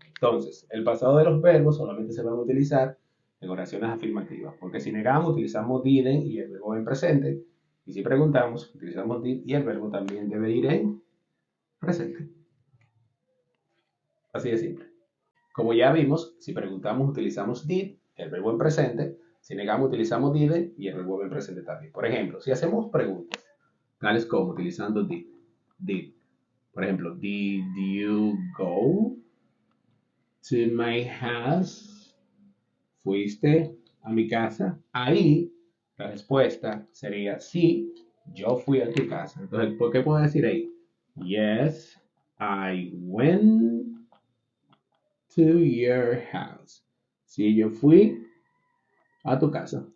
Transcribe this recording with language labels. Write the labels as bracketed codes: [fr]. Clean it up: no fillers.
[es] Entonces, el pasado de los verbos solamente se van a utilizar en oraciones afirmativas, porque si negamos, utilizamos didn't y el verbo en presente, y si preguntamos, utilizamos did y el verbo también debe ir en presente. Así de simple. Como ya vimos, si preguntamos utilizamos did, el verbo en presente. Si negamos utilizamos didn't y el verbo en presente también. Por ejemplo, si hacemos preguntas, tales como utilizando did, did. [en] Por ejemplo, did you go to my house? [es] ¿Fuiste a mi casa? Ahí la respuesta sería sí, yo fui a tu casa. Entonces, ¿por qué puedo decir ahí? [en] Yes, I went to your house. [es] Sí, yo fui a tu casa.